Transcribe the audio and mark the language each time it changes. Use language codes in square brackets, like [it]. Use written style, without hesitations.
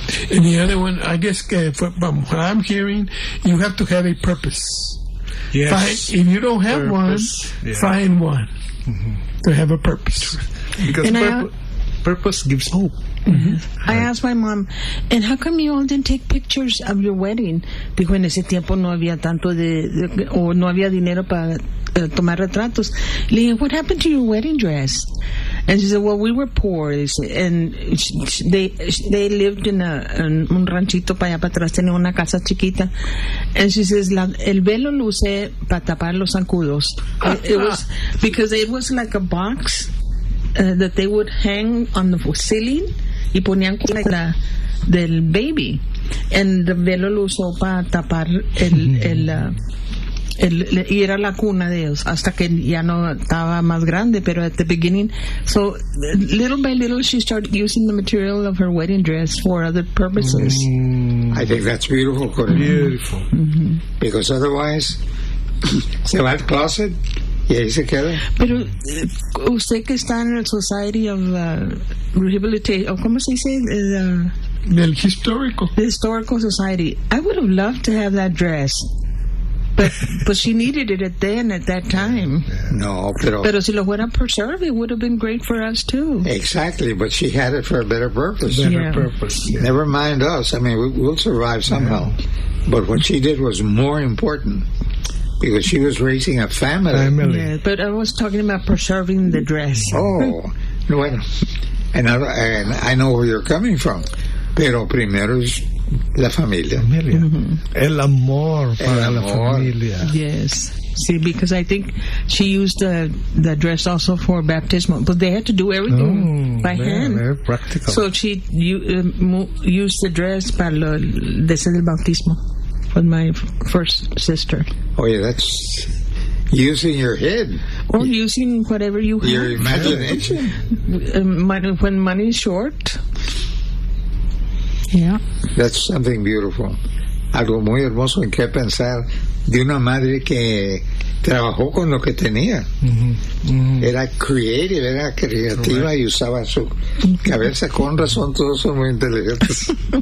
[en] And the other one, I guess, from what I'm hearing, you have to have a purpose. Yes. If you don't have purpose, one, yeah, find one. Mm-hmm. To have a purpose. Because purpose gives hope. Mm-hmm. Right. I asked my mom, and how come you all didn't take pictures of your wedding? [es] Dijo, en ese tiempo no había tanto de o no había dinero para tomar retratos. Le dije, [en] what happened to your wedding dress? And she said, well, we were poor. And they lived in [es] un ranchito para allá para atrás, tenía una casa chiquita. [en] And she says, [es] el velo lo usé para tapar los zancudos. [en] Because it was like a box that they would hang on the ceiling. [es] Y ponían cuenta del baby. [en] And the [es] velo lo usó para tapar el y era la cuna de ellos hasta que ya no estaba más grande, pero [en] at the beginning. So little by little she started using the material of her wedding dress for other purposes. I think that's beautiful, Corinne. Beautiful. [es] Mm-hmm. [en] Because otherwise [es] se va al closet y ahí se queda. Pero usted que está en el Society of Rehabilitation, ¿cómo se dice? Del Histórico. [en] The Historical Society. I would have loved to have that dress. But she needed it then, at that time. [es] No, pero... Pero si lo fuera [en] preserved, it would have been great for us, too. Exactly, but she had it for a better purpose. Better yeah. purpose. Yeah. Never mind us. I mean, we'll survive somehow. Yeah. But what she did was more important. Because she was raising a family. Yeah, but I was talking about preserving the dress. [es] Oh, bueno. [en] And I know where you're coming from. [es] Pero primero es la familia. Familia. Mm-hmm. El amor para el amor. La familia. [en] Yes. See, because I think she used the dress also for baptismal. But they had to do everything by hand. Very practical. So she used the dress [es] para lo de ser el bautismo. [en] With my first sister. Oh, yeah, that's using your head. Or using whatever you have. Your imagination. When money is short. Yeah. That's something beautiful. [es] Algo muy hermoso en que pensar de una madre que trabajó con lo que tenía. Era creative, era creativa y usaba su cabeza. Con razón, todos son muy inteligentes.